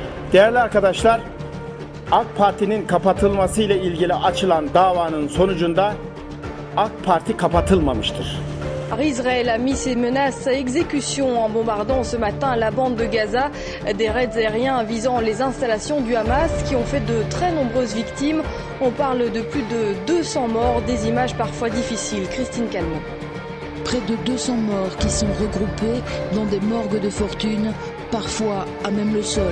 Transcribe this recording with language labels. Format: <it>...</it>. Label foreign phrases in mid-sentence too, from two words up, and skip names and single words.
<tr>Değerli arkadaşlar, AK Parti'nin kapatılması ile ilgili açılan davanın sonucunda AK Parti kapatılmamıştır.</tr> <fr>Israël a mis ses menaces à exécution en bombardant ce matin la bande de Gaza. Des raids aériens visant les installations du Hamas qui ont fait de très nombreuses victimes. On parle de plus de 200 morts, des images parfois difficiles. Christine Calmont. Près de 200 morts qui sont regroupés dans des morgues de fortune, parfois à même le sol.</fr>